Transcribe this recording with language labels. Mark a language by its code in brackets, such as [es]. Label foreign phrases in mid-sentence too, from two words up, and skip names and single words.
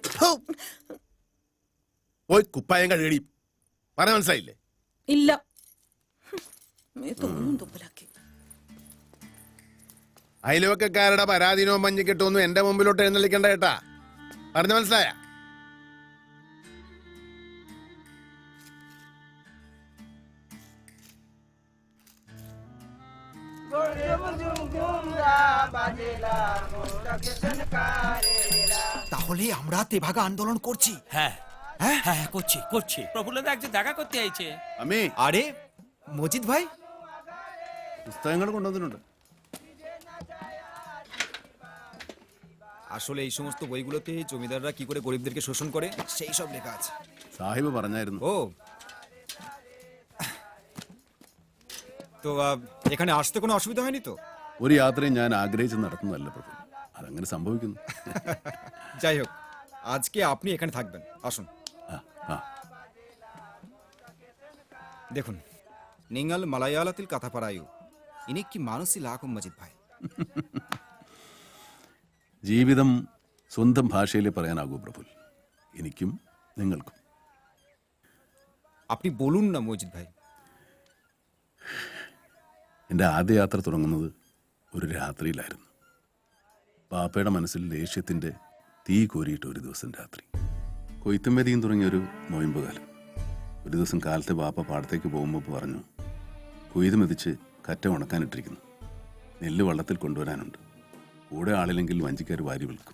[ml] പോയി കുപ്പായം കഴിയടി. പറഞ്ഞ മനസ്സിലായില്ലേ? ഇല്ല. തുപ്പലാക്കി. അയൽവക്കക്കാരുടെ പരാധീനവും മഞ്ഞിക്കെട്ടൊന്നും എന്റെ മുമ്പിലോട്ട് എഴുന്നള്ളിക്കണ്ട കേട്ടാ. പറഞ്ഞ മനസ്സിലായ? [bn] তাহলে আমরা তেভাগা আন্দোলন করছি? হ্যাঁ হ্যাঁ হ্যাঁ করছি করছি। প্রফুল্লদা একজন দেখা করতে আইছে। আমি? আরে মজিদ ভাই, [ml] പുസ്തകങ്ങൾ കൊണ്ടുവന്നിട്ടുണ്ട്. [bn] আসলে এই সমস্ত বইগুলোতে জমিদাররা কি করে গরিবদেরকে শোষণ করে সেই সব লেখা আছে। [ml] സാഹിബ് പറഞ്ഞായിരുന്നു. [bn] ও তো এখানে আসতে কোনো অসুবিধা হয়নি তো? [ml] ഒരു യാത്രയും ഞാൻ ആഗ്രഹിച്ച് നടത്തുന്നതല്ല പ്രഭു, അതങ്ങനെ സംഭവിക്കുന്നു. [bn] যাই হোক, আজকে আপনি এখানে থাকবেন। আসুন। দেখুন, [ml] നിങ്ങൾ മലയാളത്തിൽ കഥ പറയൂ. എനിക്ക് മനസ്സിലാക്കും മജിദ് ഭായ്. ജീവിതം സ്വന്തം ഭാഷയിൽ പറയാനാകൂ പ്രഭു, എനിക്കും നിങ്ങൾക്കും. [bn] আপনি বলুন না মজিদ ভাই. [ml] എൻ്റെ ആദ്യ യാത്ര തുടങ്ങുന്നത് ഒരു രാത്രിയിലായിരുന്നു. പാപ്പയുടെ മനസ്സിൽ ദേഷ്യത്തിന്റെ തീ കോരിയിട്ട് ഒരു ദിവസം രാത്രി കൊയ്ത്തും മെതിയും തുടങ്ങിയൊരു നോയമ്പ് കാലം. ഒരു ദിവസം കാലത്തെ പാപ്പ പാടത്തേക്ക് പോകുമ്പോൾ പറഞ്ഞു, കൊയ്ത് മെതിച്ച് കറ്റ ഉണക്കാനിട്ടിരിക്കുന്നു, നെല്ല് വള്ളത്തിൽ കൊണ്ടുവരാനുണ്ട്, കൂടെ ആളില്ലെങ്കിൽ വഞ്ചിക്കാർ വാരി വിൽക്കും.